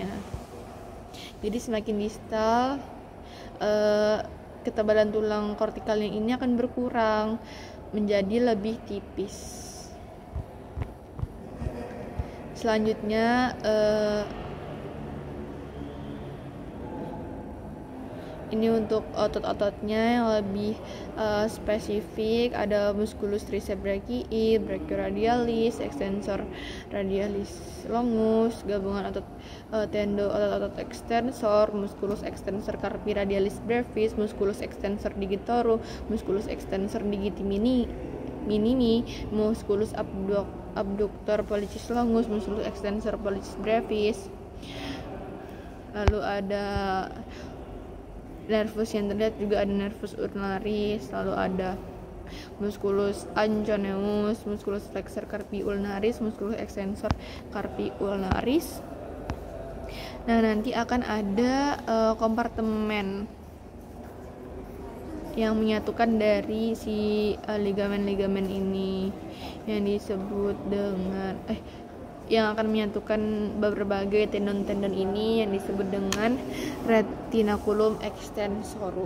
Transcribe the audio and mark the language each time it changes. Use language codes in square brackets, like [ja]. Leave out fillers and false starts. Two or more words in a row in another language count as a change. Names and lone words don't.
[id] Jadi semakin distal, ketebalan tulang kortikalnya ini akan berkurang menjadi lebih tipis. Selanjutnya Ini untuk otot-ototnya yang lebih spesifik, ada [la] musculus triceps brachii, brachioradialis, extensor radialis longus, [id] gabungan otot tendo otot-otot [la] extensor, musculus extensor carpi radialis brevis, musculus extensor digitorum, musculus extensor digiti minimi, musculus abductor pollicis longus, musculus extensor pollicis brevis. [id] Lalu ada nervus yang terlihat juga ada [la] nervus ulnaris, [id] lalu ada [la] musculus anconeus, musculus flexor carpi ulnaris, musculus extensor carpi ulnaris. [id] Nah, nanti akan ada kompartemen yang menyatukan dari si ligamen-ligamen ini yang disebut dengan yang akan menyatukan berbagai tendon-tendon ini yang disebut dengan [la] retinaculum extensorum.